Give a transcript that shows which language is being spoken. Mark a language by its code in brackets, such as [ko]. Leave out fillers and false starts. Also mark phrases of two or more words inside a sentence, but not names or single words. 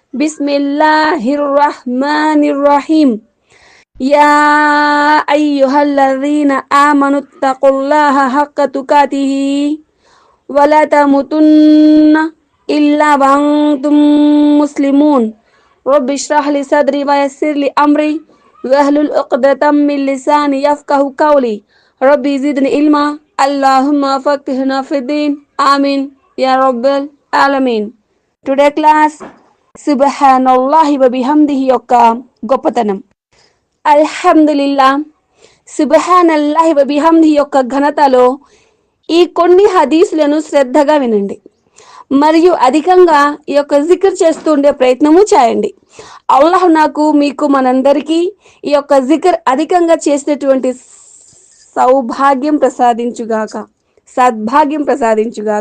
[ar] بسم الله الرحمن الرحيم يا أيها الذين آمنوا اتقوا الله حق تقاته ولا تموتن إلا وأنتم مسلمون. رب اشرح لي صدري ويسر لي أمري واحلل عقدة من لساني يفقهوا قولي. رب زدني علما. اللهم فقهنا في الدين. آمين يا رب العالمين. [en] Today class [ar] سبحان الله وبحمده [te] యొక్క గొప్పతనం. [ar] الحمد لله. سبحان الله وبحمده [te] యొక్క ఘనతలో ఈ కొన్ని హదీసులను శ్రద్ధగా వినండి మరియు అధికంగా ఈ యొక్క జిక్ర్ చేస్తూ ఉండే ప్రయత్నము చేయండి. అల్లాహ్ నాకు మీకు మనందరికీ ఈ యొక్క జిక్ర్ అధికంగా చేసేటువంటి సద్భాగ్యం ప్రసాదించుగాక.